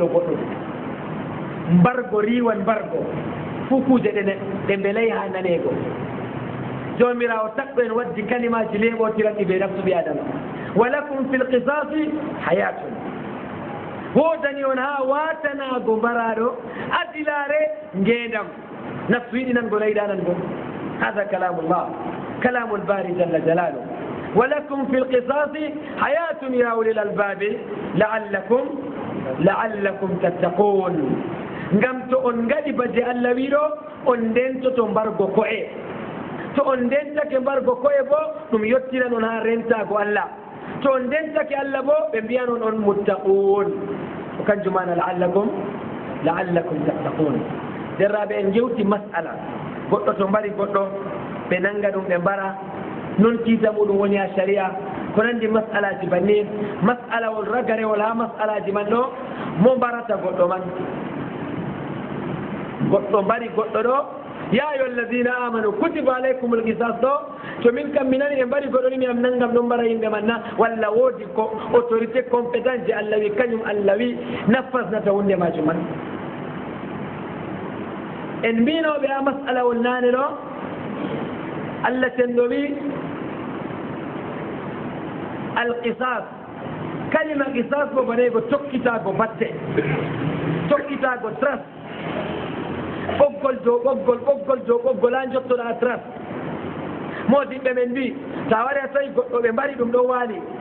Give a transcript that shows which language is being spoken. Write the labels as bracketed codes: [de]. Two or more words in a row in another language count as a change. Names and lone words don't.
[ff] goɗɗo mbargo riwan mbargo fuu kuuje ɗe mbelay ha nanego jomirawo takɗo en waddi kalimaji leɓotiranɗi ɓe nafsu ɓi adama [ar] ولكم في القصاص حياة [ff] wodani on ha watanago mbaraɗo adilare ngendam nafsu yiɗi nango leyɗanan bo hada [ar] كلام الله كلام الباري جل جلاله ولكم في القصاص حياة يا أولي الألباب لعلكم تتقون [ff] ngam to on ngadi baje Allah wiɗo on ndento to mbargo ko'e to on dentake mbargo koye bo ɗum yettina non ha rentago Allah to on dentake Allah bo ɓe mbiya non on muttaqun ko kanjum mana [ar] لعلكم تتقون [ff] derraɓe en jewti mas'ala goɗɗo to mbari goɗɗo ɓe nanga ɗum ɓe mbara non kiita muɗum woni ha sharia ko nandi mas'alaji bannin mas'alawol ragarewol ha mas'alaji man ɗo mo mbarata goɗɗo man goɗɗo mbari goɗɗo ɗo [ar] يا أيها الذين آمنوا كتب عليكم القصاص [ff] ɗo to min kam mi nani e mbari goɗɗo ni mi am nangam ɗon mbara yimɓe man na walla woodi ko [fr] autorité compétence [ff] je Allah wi kañum Allah wi nafasnata hunde majum man en mbinoɓe ha mas'alawol nane ɗo Allah tenɗo wi alqisas kalima qisas bo bane ko tokkitago batte tokkitago tras ɓoggol dow ɓoggol ha jottoɗa tras modiɓɓe men mbi sa wari a tawi goɗɗo ɓe mbari ɗum ɗo waali